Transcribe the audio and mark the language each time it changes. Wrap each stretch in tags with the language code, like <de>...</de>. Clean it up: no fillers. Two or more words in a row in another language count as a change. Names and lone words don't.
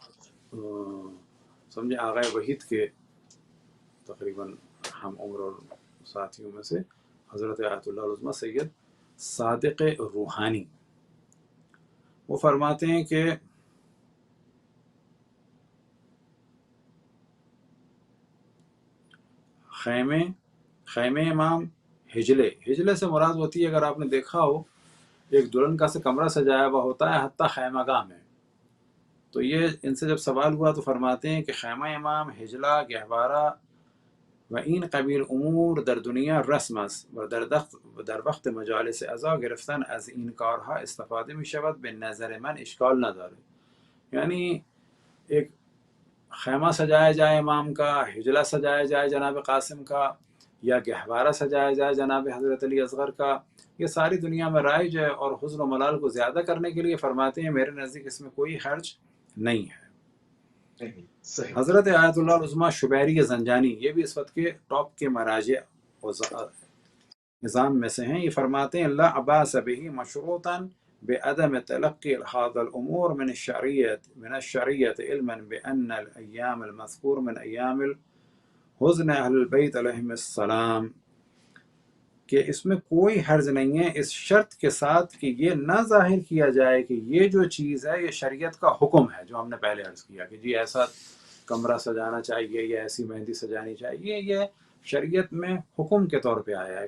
<ur>سمجھے آغا وحید کے تقریباً ہم عمر اور ساتھیوں میں سے حضرت آیت اللہ العظمیٰ سید صادق روحانی وہ فرماتے ہیں کہ خیمے امام ہجلے سے مراد ہوتی ہے، اگر آپ نے دیکھا ہو ایک دلہن کا سے کمرہ سجایا ہوا ہوتا ہے حتیٰ خیمہ گاہ میں. تو یہ ان سے جب سوال ہوا تو فرماتے ہیں کہ</ur> <fa>خیمہ امام ہجلہ گہوارہ و این قبیل امور در دنیا رسم است و در وقت مجالس عزا گرفتن از این کارها استفاده می شود به نظر من اشکال نداره.</fa> <ur>یعنی ایک خیمہ سجایا جائے امام کا، ہجلہ سجایا جائے جناب قاسم کا، یا گہوارہ سجایا جائے جناب حضرت علی اصغر کا، یہ ساری دنیا میں رائج ہے اور حزن و ملال کو زیادہ کرنے کے لیے فرماتے ہیں میرے نزدیک اس میں کوئی حرج نہیں ہے. حضرت آیت اللہ العظمیٰ شبیری زنجانی یہ بھی اس وقت کے ٹاپ کے مراجع نظام میں سے ہیں، یہ فرماتے ہیں</ur> <ar>لا عباس به مشروطا بعدم تلقي هذا الامور من الشريعة علما بان الايام المذكور من ايام الحزن اہل البیت علیہم السلام،</ar> <ur>کہ اس میں کوئی حرج نہیں ہے اس شرط کے ساتھ کہ یہ نہ ظاہر کیا جائے کہ یہ جو چیز ہے یہ شریعت کا حکم ہے، جو ہم نے پہلے عرض کیا کہ جی ایسا کمرہ سجانا چاہیے یا ایسی مہندی سجانی چاہیے، یہ شریعت میں حکم کے طور پہ آیا ہے.</ur>